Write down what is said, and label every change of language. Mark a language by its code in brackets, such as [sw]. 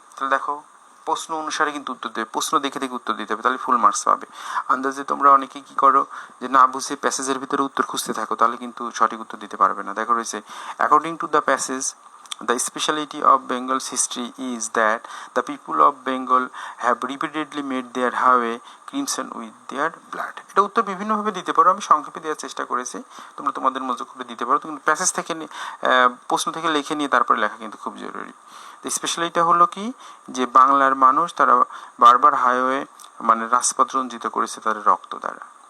[bn] তাহলে দেখো প্রশ্ন অনুসারে কিন্তু উত্তর দেবে, প্রশ্ন দেখে দেখে উত্তর দিতে হবে, তাহলে ফুল মার্কস পাবে। আন্দাজে তোমরা অনেকেই কী করো, যে না বুঝে প্যাসেজের ভিতরে উত্তর খুঁজতে থাকো, তাহলে কিন্তু সঠিক উত্তর দিতে পারবে না। দেখো রয়েছে, [en] According to the passage the speciality of Bengal's history is that the people of Bengal have repeatedly made their highway crimson with their blood. [bn] এটা উত্তর বিভিন্নভাবে দিতে পারো, আমি সংক্ষেপে দেওয়ার চেষ্টা করেছি, তোমরা তোমাদের মতো করে দিতে পারো, কিন্তু প্যাসেজ থেকে প্রশ্ন থেকে লিখে নিয়ে তারপরে লেখা কিন্তু খুব জরুরি। তো স্পেশালিটা হলো কি, যে বাংলার মানুষ তারা বারবার হাইওয়ে মানে রাজপথ রঞ্জিত করেছে তাদের রক্ত দ্বারা।